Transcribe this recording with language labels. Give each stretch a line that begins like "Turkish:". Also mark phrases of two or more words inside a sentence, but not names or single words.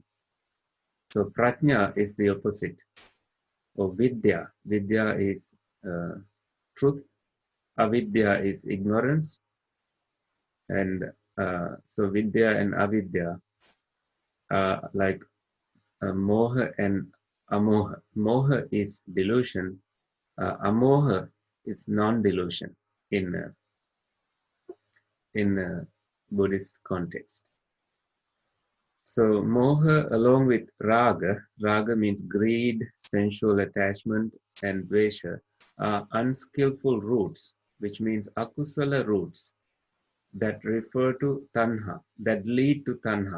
English: So prajna is the opposite of vidya. Vidya is truth. Avidya is ignorance. And so vidya and avidya are like moha and amoha. Moha is delusion. Amoha is non-delusion in Buddhist context. So moha along with raga means greed, sensual attachment, and dvesha are unskillful roots, which means akusala roots that refer to tanha, that lead to tanha.